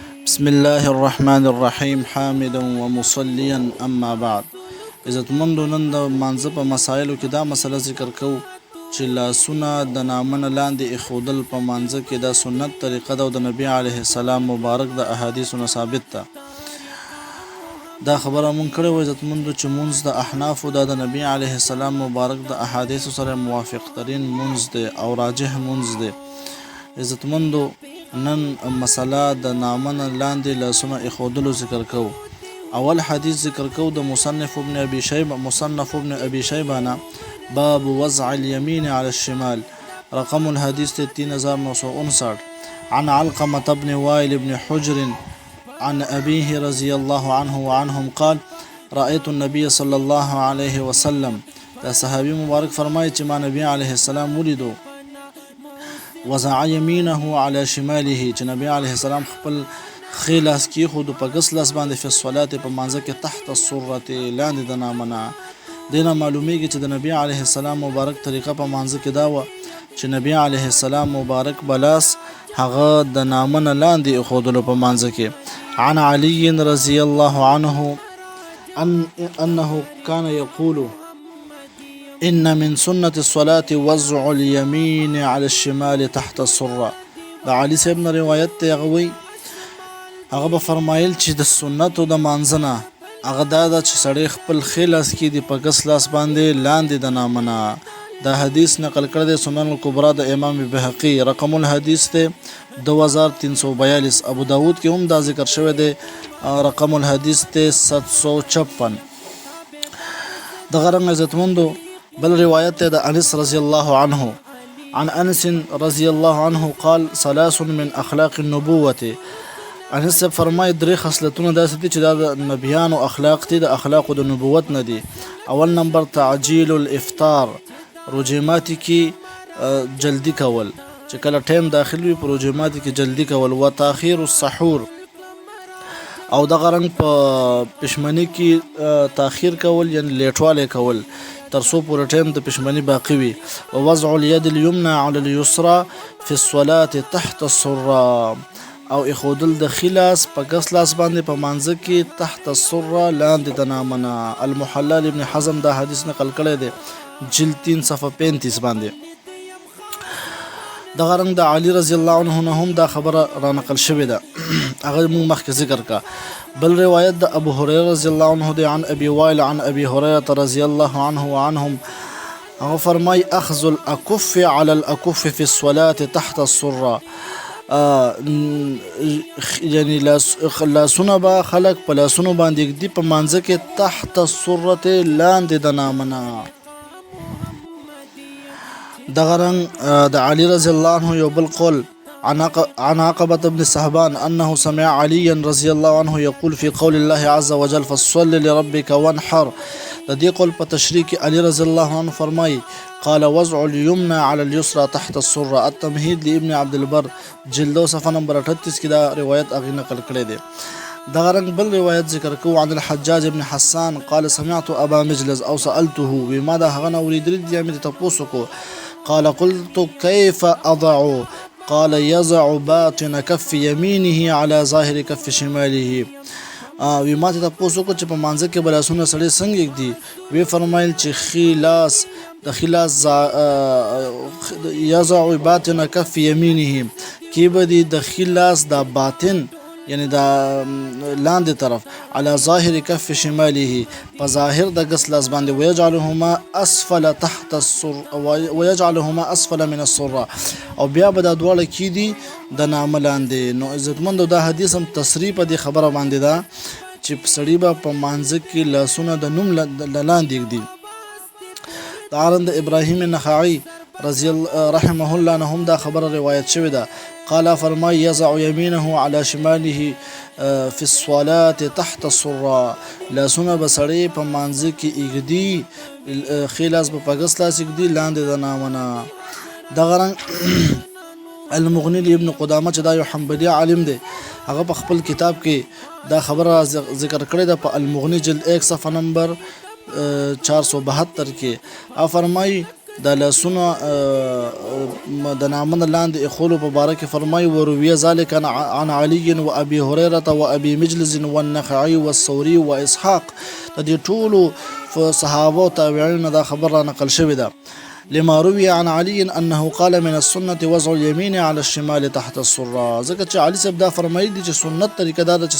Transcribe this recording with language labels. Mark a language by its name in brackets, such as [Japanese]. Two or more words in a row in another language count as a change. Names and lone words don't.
[Arabic] بسم الله الرحمن الرحیم حامدا ومصلیا اما بعد. [Pashto] عزتمندو، نن د مانځه په مسایلو کې دا مسله ذکر کوو چې لاسونه د نامنه لاندې ایښودل په مانځه کې دا سنت طریقه ده او د نبي علیه السلام مبارک د احادیثو نه ثابت ده. دا خبره مونږ کړې وه عزتمندو چې مونځ د احنافو دا د نبي علیه السلام مبارک د احادیثو سره موافق ترین مونځ دی او راجح مونځ دی. عزتمندو، نن مسله د نامنه لاندې لاسونه ایښودلو ذکر کوو. اول حدیث ذکر کوو د مصنف ابن ابي شيبه نه، [Arabic] باب وضع اليمين على الشمال. رقم الحديث 3959 عن علقمة بن وائل بن حجر عن أبيه رضي الله عنه وعنهم قال رأيت النبي صلى الله عليه وسلم. [Pashto] دا صحابي مبارک فرمایي چې ما نبی علیه السلام ولیدو، [Arabic] وضع يمينه على شماله، [Pashto] چې نبی علیه السلام خپل ښی لاس کېښود په ګس لاس باندې [Arabic] فی الصلاة [Pashto] په مانځه کې [Arabic] تحت السرة [Pashto] لاندې د نامنه. دینه معلومیږي چې د نبی علیه السلام مبارک طریقه په مانځه کې دا وه چې نبی علیه السلام مبارک بلاس هغه د نامنه لاندې ایښودلو په مانځه کې. [Arabic] عن علي رضی الله عنه انه كان يقول ان من سنة الصلاة وضع اليمين على الشمال تحت السرة. [Pashto] دا علی صاحب نه روایت دی، هغه به فرمایل چې د سنتو د مانځنه هغه دا ده چې سړی خپل ښی لاس کېږدي په ګس لاس باندې لاندې د نامنه. دا حدیث نقل کړی دی سنن الکبرا د امام بهقي. [Arabic] رقم الحدیث [Pashto] دی 2342. ابو داود کې هم دا ذکر شوی دی، [Arabic] رقم الحدیث [Pashto] دی 756. دغه رنګ عزتمندو بل روایت دی د انس [Arabic] رضی الله عنه عن انس رضی الله عنه قال ثلاث من اخلاق النبوة. [Pashto] انس فرمای درې خصلتونه داسې دي چې دا د نبیانو اخلاق دي، د اخلاقو د نبوت نه دي. اول نمبر [Arabic] تعجیل الافطار، [Pashto] روژې ماتي کې جلدی کول، چې کله ټایم داخل وي په روژې ماتي کې جلدی کول. [Arabic] و تاخیر السحور، [Pashto] او دغه رنګ په پښمنۍ کې تاخیر کول یعنی لیټوالی کول تر څو پورې ټایم د پښمنۍ باقي وي. [Arabic] ووضع الید الیمنى علی اليسرى فی الصلاة تحت السرة، [Pashto] او ایښودل د ښي لاس په ګس لاس باندې په مانځه کې [Arabic] تحت السرة [Pashto] لاندې د نامنه. المحلل ابن حزم دا حدیث نقل کړی دی جلد 3 صفحه 35 باندې. دغه رنګ د علي [Arabic] رضی الله عنه [Pashto] نه هم دا خبره را نقل شوې ده، هغه موږ مخکې ذکر کا. بل روایت د ابو هريره [Arabic] رضی الله عنه [Pashto] دی [Arabic] عن ابي وائل عن ابي هريره رضی الله عنه وعنهم. [Pashto] هغه فرمای [Arabic] اخذ الاكف على الاكف في الصلاه تحت السره، [Pashto] یعنی لاسونه به خلق په لاسونو باندې ږدي په مانځه کې [Arabic] تحت السره [Pashto] لاندې د نامنه. دغه رنګ د علي [Arabic] رضی الله عنه [Pashto] یو بل قول [Arabic] عن عقبة بن صهبان أنه سمع عليا رضي الله عنه يقول في قول الله عز وجل فصل لربك وانحر. [Pashto] لدي قول په تشریح کې علي [Arabic] رضی الله عنه [Pashto] فرمایي [Arabic] قال وضع اليمنى على اليسرى تحت السرة. [Pashto] التمهيد لابن عبد البر جلد صفحه نمبر 38 کې دا روایت هغه نقل کړی دی. دغه رنګ بل روایت ذکر کوو [Arabic] عن الحجاج بن حسان قال سمعت ابا مجلس او سألته بما [Pashto] دا هغه اوریدل دي مې تاسو کو. [Arabic] قال قلت كيف أضع؟ قال يضع باطن كف يمينه على ظاهر كف شماله. [Pashto] وی ماته تاسو کو چې په مانځه کې بلاسونه سړی څنګه ږدي؟ وی فرمایل چې ښي لاس د ښي لاس [Arabic] يضع باطن كف يمينه [Pashto] کې به د ښي لاس د باطن یعنی دا لاندې طرف [Arabic] على ظاهر كف شماله [Pashto] په ظاهر د ګس لاس باندې [Arabic] ويجعلهما اسفل تحت السر ويجعلهما اسفل من السره، [Pashto] او بیا به دا دواړه کې دي د نامه لاندې. نو عزتمندو دا حدیث هم تصریح په دې خبره باندې ده چې سړی به په مانځه کې لاسونه د نوم لاندې ږدي. د عارض ابراهیم النخعی [Arabic] رضی الله رحمه الله [Pashto] نه هم دا خبره روایت شوې ده. [Arabic] قال فرمای يضع يمينه على شماله في الصلاة تحت السرة، [Pashto] لاسونه به سړی په مانځه کې ایږدي، ښي لاس به په ګس لاس ایږدي لاندې د نامنه. دغه رنګ المغني ابن قدامه چې دا یو حنبلي عالم دی، هغه په خپل کتاب کې دا خبره ذکر کړې ده په المغني جلد 1 صفحه نمبر 472 کې. فرمای د لاسونه د نامنه لاندې ایښولو په باره کې فرمایي [Arabic] ورویه ذلک عن علي و ابي هريره و ابي مجلس والنخعي والثوري واسحاق [Pashto] د دې ټولو صحابه او تابعین دا خبر را نقل شوی ده [Arabic] لما روي عن علي انه قال من السنه وضع اليمين على الشمال تحت السره [Pashto] ځکه چې علي صاحب دا فرمایي دي چې سنت طریقه دا چې